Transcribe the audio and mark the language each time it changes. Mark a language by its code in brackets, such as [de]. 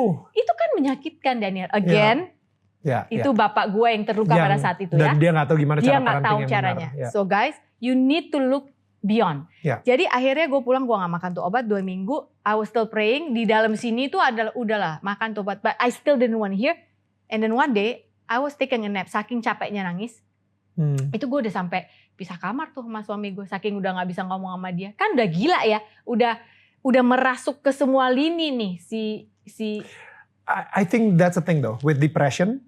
[id] Itu kan menyakitkan Daniel. Again, itu bapak gue yang terluka pada saat itu ya. Dan dia gak tahu gimana dia nggak tahu caranya. [en] So guys, you need to look beyond. [id] Jadi akhirnya gue pulang, gue gak makan tuh obat 2 minggu. [en] I was still praying. [id] Di dalam sini tuh adalah udahlah makan tuh obat. [en] But I still didn't want to hear. And then one day I was taking a nap. [id] Saking capeknya nangis. Itu gue udah sampai pisah kamar tuh sama suami gue. Saking udah gak bisa ngomong sama dia. Kan udah gila ya. Udah merasuk ke semua lini nih si [en] I think that's the thing though, with depression,